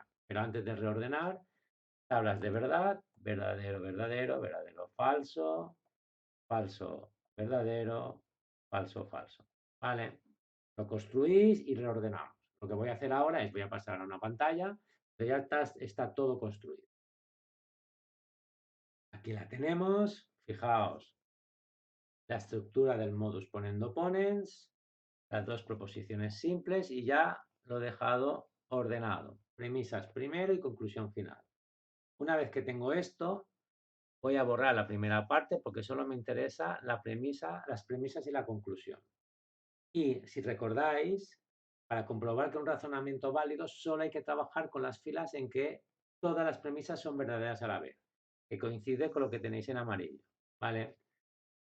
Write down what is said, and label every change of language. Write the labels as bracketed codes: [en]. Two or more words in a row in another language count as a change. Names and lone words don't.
[es] Pero antes de reordenar, tablas de verdad, verdadero, verdadero, verdadero, falso, falso, verdadero, falso, falso. ¿Vale? Lo construís y reordenamos. Lo que voy a hacer ahora es voy a pasar a una pantalla donde ya está todo construido. Aquí la tenemos. Fijaos, la estructura del [la] modus ponendo ponens, [es] las dos proposiciones simples y ya lo he dejado ordenado. Premisas primero y conclusión final. Una vez que tengo esto, voy a borrar la primera parte porque solo me interesa la premisa, las premisas y la conclusión. Y si recordáis, para comprobar que un razonamiento válido solo hay que trabajar con las filas en que todas las premisas son verdaderas a la vez, que coincide con lo que tenéis en amarillo.